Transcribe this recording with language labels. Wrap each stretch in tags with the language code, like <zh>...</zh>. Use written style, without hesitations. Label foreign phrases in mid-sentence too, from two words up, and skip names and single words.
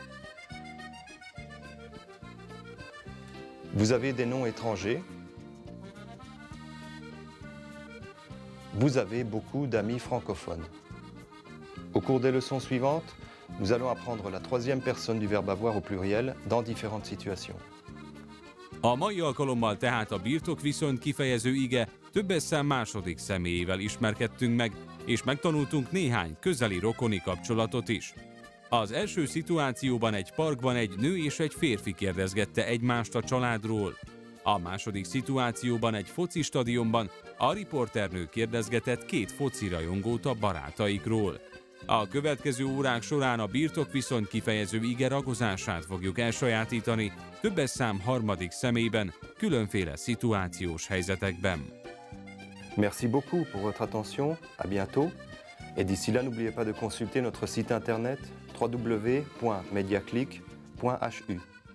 <fr>Vous avez des noms étrangers? Vous avez beaucoup d'amis francophones. Au cours des leçons suivantes, nous allons apprendre la troisième personne du verbe avoir au pluriel dans différentes situations.</fr> <hu>A mai alkalommal tehát a birtokviszonyt kifejező ige többes szám második személyével ismerkedtünk meg, és megtanultunk néhány közeli rokoni kapcsolatot is. Az első szituációban egy parkban egy nő és egy férfi kérdezgette egymást a családról. A második szituációban egy focistadionban a riporternő kérdezgetett 2 focirajongót a barátaikról. A következő órák során a birtokviszonyt kifejező ige ragozását fogjuk elsajátítani, többes szám harmadik személyben, különféle szituációs helyzetekben.</hu> <fr>Merci beaucoup pour votre attention, à bientôt. Et d'ici là, n'oubliez pas de consulter notre site internet www.mediaclick.hu.</fr>